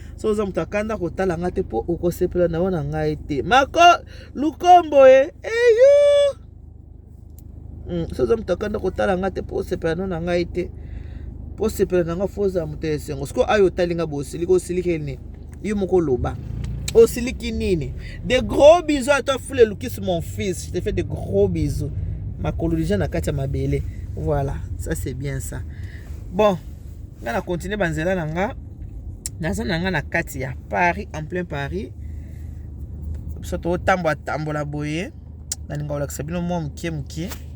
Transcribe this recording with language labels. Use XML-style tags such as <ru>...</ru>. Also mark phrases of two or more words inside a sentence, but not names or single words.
<ln>Soki oza mutu akanda, kotala nga te, po okosepela na yo na ngai te. Mako, lukombo, eh, eyu. Mm, soki oza mutu akanda, kotala nga te, po osepela na yo na ngai te. Po osepela na nga, fo oza mutu ya esengo. Sikoyo ayo otali nga boye, osiliki, osiliki nini? Yo moko loba. Osiliki nini?</ln> <fr>De gros bisous à toi, Fule Lukis, mon fils. Je te fais de gros bisous.</fr> <ln>Makolo déjà na kati ya mabele.</ln> <fr>Voilà, ça c'est bien ça.</fr> <ln>Bon, nga na continue banzela na nga. Naza na nga na kati ya Paris,</ln> <fr>en plein Paris.</fr> <ln>Biso totambola tambola boye. Na ninga olakisa bino mwa moke moke.</ln>